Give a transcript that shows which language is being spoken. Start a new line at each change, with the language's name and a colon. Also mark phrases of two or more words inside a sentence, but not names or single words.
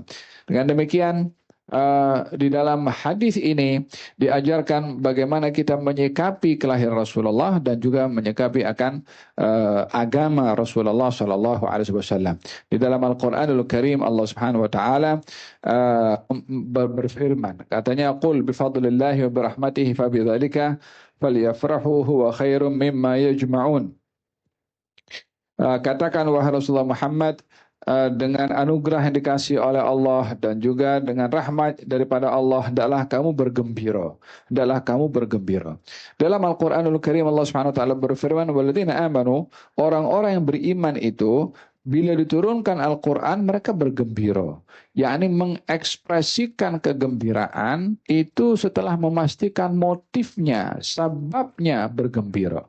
Indonesian: Dengan demikian, di dalam hadis ini diajarkan bagaimana kita menyikapi kelahiran Rasulullah dan juga menyikapi akan agama Rasulullah
Arabic: صلى الله عليه وسلم.
Indonesian: Di dalam Al-Qur'anul Karim Allah
Arabic: سبحانه وتعالى
Indonesian: berfirman, katanya,
Arabic: قل بفضل الله وبرحمته فبذلك فليفرحوا هو خير مما يجمعون.
Indonesian: Katakan wahai Rasulullah Muhammad, dengan anugerah yang dikasih oleh Allah dan juga dengan rahmat daripada Allah, hendaklah kamu bergembira. Dalam Al-Qur'anul Karim Allah
Arabic: سبحانه وتعالى
Indonesian: berfirman,
Arabic: والذين آمنوا,
Indonesian: orang-orang yang beriman itu bila diturunkan Al-Qur'an mereka bergembira, yakni mengekspresikan kegembiraan itu setelah memastikan motifnya, sebabnya bergembira.